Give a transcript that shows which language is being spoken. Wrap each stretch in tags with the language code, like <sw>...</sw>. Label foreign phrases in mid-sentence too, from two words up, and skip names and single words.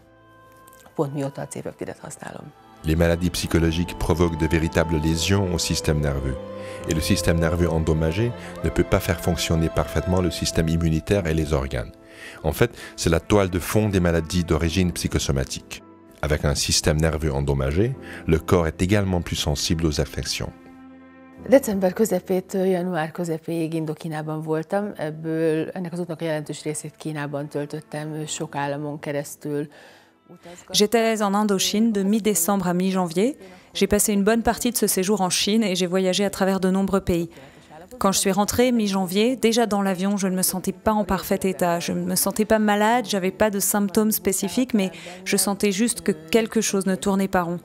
<fr>Les maladies psychologiques provoquent de véritables lésions au système nerveux. Et le système nerveux endommagé ne peut pas faire fonctionner parfaitement le système immunitaire et les organes. En fait, c'est la toile de fond des maladies d'origine psychosomatique. Avec un système nerveux endommagé, le corps est également plus sensible aux affections.</fr> <hu>December közepétől január közepéig Indokínában voltam, ebből ennek az útnak a jelentős részét Kínában töltöttem sok államon keresztül.</hu> <fr>J'étais en Indochine de mi-décembre à mi-janvier. J'ai passé une bonne partie de ce séjour en Chine et j'ai voyagé à travers de nombreux pays. Quand je suis rentrée mi-janvier, déjà dans l'avion, je ne me sentais pas en parfait état. Je ne me sentais pas malade, j'avais pas de symptômes spécifiques, mais je sentais juste que quelque chose ne tournait pas rond.</fr>